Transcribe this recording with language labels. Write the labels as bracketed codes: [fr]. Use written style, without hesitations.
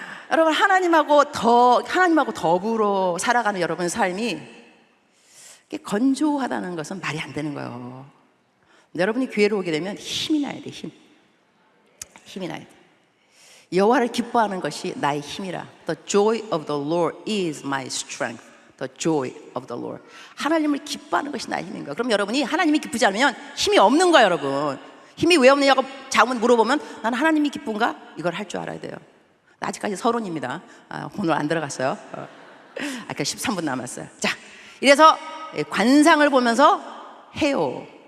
[ko] 여러분 하나님하고 더불어 살아가는 여러분 삶이 건조하다는 것은 말이 안 되는 거예요. 여러분이 교회로 오게 되면 힘이 나야 돼. 힘이 나야 돼. 여호와를 기뻐하는 것이 나의 힘이라. [en] The joy of the Lord is my strength. The joy of the Lord. [ko] 하나님을 기뻐하는 것이 나의 힘인 거예요. 그럼 여러분이 하나님이 기쁘지 않으면 힘이 없는 거예요, 여러분. 힘이 왜 없느냐고 자문 물어보면 나는 하나님이 기쁜가? 이걸 할 줄 알아야 돼요. 아직까지 서론입니다. 오늘 안 들어갔어요. 아까 13분 남았어요. 자, 이래서 관상을 보면서 해요.